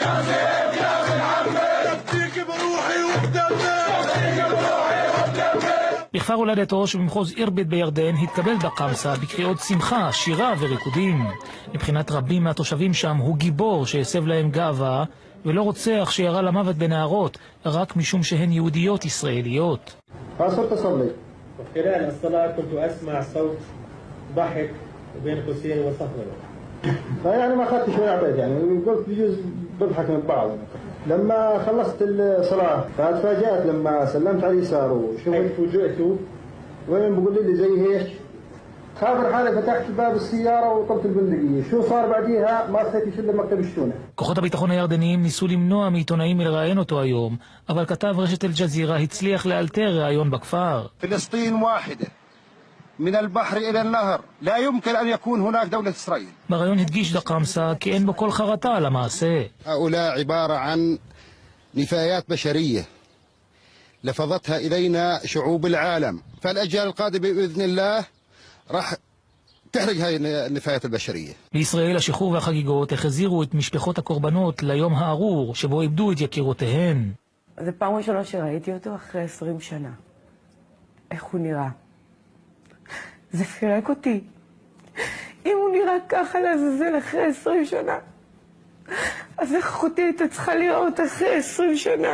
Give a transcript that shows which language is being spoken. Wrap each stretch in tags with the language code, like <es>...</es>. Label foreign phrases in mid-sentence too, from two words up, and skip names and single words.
<he>בכפר הולדתו שבמחוז אירביד בירדן התקבל דקמסה בקריאות שמחה, שירה וריקודים. מבחינת רבים מהתושבים שם הוא גיבור שהסב להם גאווה, ולא רוצח שירה למוות בנערות רק משום שהן יהודיות ישראליות.</he> <ar>خلال الصلاة كنت أسمع صوت ضحك بين قوسين وصفر. فيعني ما أخذت شوي عبيد يعني قلت بيجوز بضحك من بعض. لما خلصت الصلاة فتفاجأت لما سلمت على اليسار وشفت فوجئت وين بقول لي زي هيك خابر حالي فتحت باب السيارة وطلبت البندقية. شو صار بعديها ما استيت إلا مكتب الشونة.</ar> <he>כוחות הביטחון הירדניים ניסו למנוע מעיתונאים מלראיין אותו היום, אבל כתב רשת אל-ג'זירה הצליח לאלתר ראיון בכפר.</he> <ar>فلسطين واحدة من البحر إلى النهر لا يمكن أن يكون هناك دولة إسرائيل.</ar> <he>בראיון הדגיש דקמסה כי אין בו כל חרטה על המעשה.</he> <ar>هؤلاء عبارة عن نفايات بشرية لفظتها إلينا شعوب العالم فالأجيال القادمة بإذن الله راح تحرق هاي النفايات البشرية.</ar> <he>בישראל השחרור והחגיגות החזירו את משפחות הקורבנות ליום הארור שבו איבדו את יקירותיהן. זה פעם ראשונה שראיתי אותו אחרי 20 שנה. איך הוא נראה? זה פירק אותי. אם הוא נראה ככה לעזאזל אחרי 20 שנה, אז איך אחותי הייתה צריכה לראות אחרי 20 שנה?</he>